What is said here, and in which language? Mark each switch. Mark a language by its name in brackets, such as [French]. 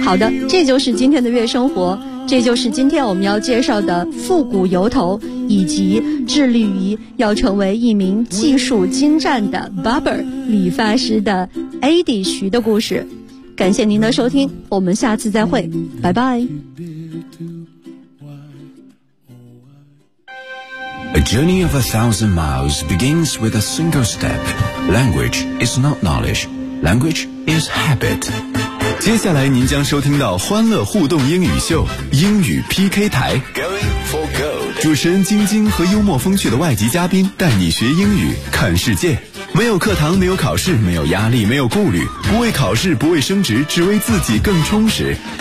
[Chinese] 好的，这就是今天的月生活，这就是今天我们要介绍的复古油头，以及致力于要成为一名技术精湛的 barber 理发师的 AD 徐的故事。感谢您的收听，我们下次再会，拜拜。 [English] A journey of 1,000 miles begins with a single step. Language is not knowledge. Language is habit. [Chinese] 接下来您将收听到欢乐互动英语秀，英语 PK 台。 [English] Going for gold. [Chinese] 主持人晶晶和幽默风趣的外籍嘉宾带你学英语，看世界。没有课堂，没有考试，没有压力，没有顾虑，不为考试，不为升职，只为自己更充实。